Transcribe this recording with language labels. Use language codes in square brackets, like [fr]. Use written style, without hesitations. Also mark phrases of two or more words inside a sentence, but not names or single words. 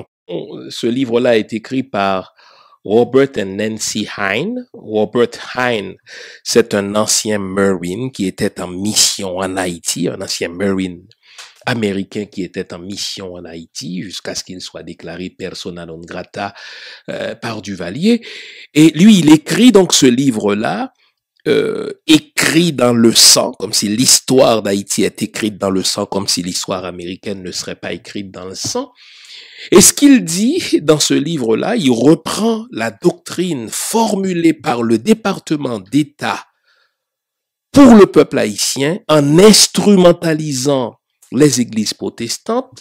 [fr] Ce livre-là est écrit par Robert et Nancy Hine. Robert Hine, c'est un ancien Marine qui était en mission en Haïti, un ancien Marine américain qui était en mission en Haïti jusqu'à ce qu'il soit déclaré [la] persona non grata [fr] par Duvalier. Et lui, il écrit donc ce livre-là, écrit dans le sang, comme si l'histoire d'Haïti est écrite dans le sang, comme si l'histoire américaine ne serait pas écrite dans le sang. Et ce qu'il dit dans ce livre-là, il reprend la doctrine formulée par le département d'État pour le peuple haïtien en instrumentalisant les églises protestantes.